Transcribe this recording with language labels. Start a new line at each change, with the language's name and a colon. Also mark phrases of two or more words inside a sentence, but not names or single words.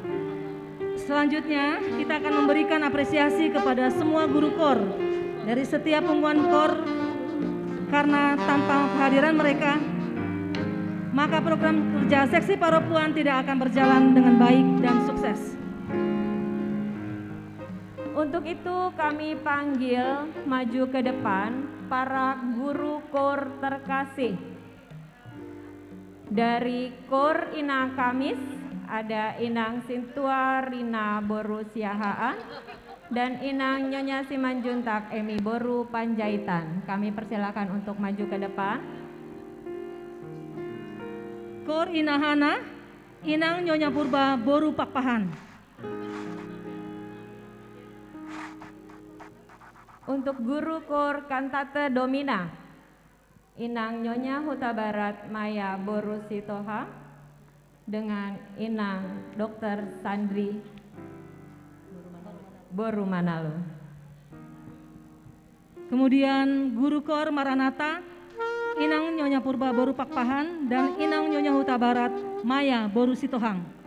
Indonesian: Selanjutnya, kita akan memberikan apresiasi kepada semua guru KOR dari setiap pengumuman KOR, karena tanpa kehadiran mereka, maka program kerja seksi perempuan tidak akan berjalan dengan baik dan sukses. Untuk itu kami panggil maju ke depan para guru KOR terkasih. Dari KOR Inang Kamis ada Inang Sintua Rina Boru Siahaan dan Inang Nyonya Simanjuntak Emi Boru Panjaitan. Kami persilakan untuk maju ke depan. KOR Inahana, Inang Nyonya Purba Boru Pakpahan. Untuk guru KOR Kantate Domina, Inang Nyonya Huta Barat Maya Boru Sitoha dengan Inang Dr. Sandri Boru Manalo. Kemudian guru KOR Maranata, Inang Nyonya Purba Boru Pakpahan dan Inang Nyonya Huta Barat Maya Boru Sitohang.